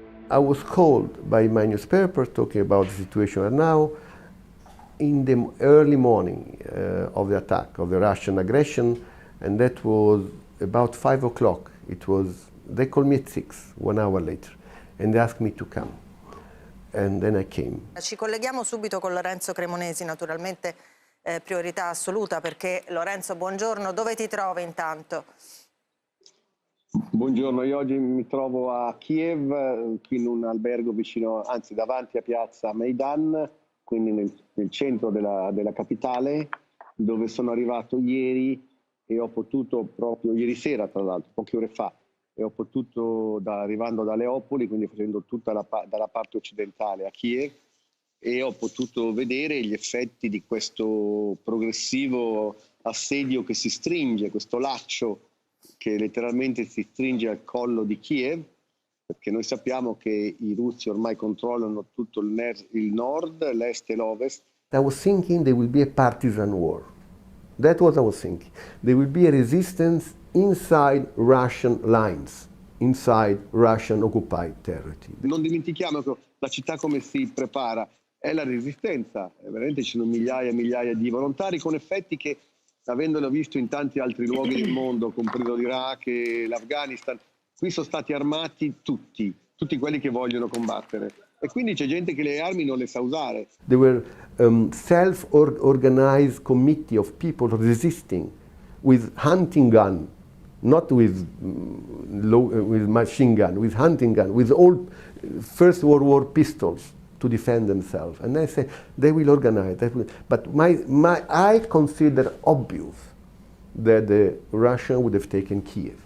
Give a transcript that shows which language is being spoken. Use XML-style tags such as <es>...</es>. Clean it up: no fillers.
<en>I was called by my newspaper talking about the situation right now in the early morning of the attack, of the Russian aggression, and that was about 5 o'clock. They called me at 6, 1 hour later, and they asked me to come. And then I came.</en> <it>Ci colleghiamo subito con Lorenzo Cremonesi, naturalmente priorità assoluta, perché Lorenzo, buongiorno, dove ti trovi intanto? Buongiorno, io oggi mi trovo a Kiev, qui in un albergo vicino, anzi davanti a piazza Maidan, quindi nel centro della capitale, dove sono arrivato ieri e ho potuto, proprio ieri sera tra l'altro, poche ore fa, e ho potuto, arrivando da Leopoli, quindi facendo tutta dalla parte occidentale a Kiev, e ho potuto vedere gli effetti di questo progressivo assedio che si stringe, questo laccio che letteralmente si stringe al collo di Kiev, perché noi sappiamo che i russi ormai controllano tutto il nord, l'est e l'ovest.</it> <en>I was thinking there will be a partisan war. That's what I was thinking. There will be a resistance inside Russian lines, inside Russian occupied territory.</en> <it>Non dimentichiamo che la città come si prepara, è la resistenza, veramente ci sono migliaia e migliaia di volontari con effetti che, avendolo visto in tanti altri luoghi del mondo, compreso l'Iraq e l'Afghanistan, qui sono stati armati tutti quelli che vogliono combattere. E quindi c'è gente che le armi non le sa usare.</it> <en>There were self-organized committee of people resisting with hunting gun, not with machine gun, with hunting gun, with old First World War pistols to defend themselves. And I say they will organize. But I consider obvious that the Russians would have taken Kiev.</en>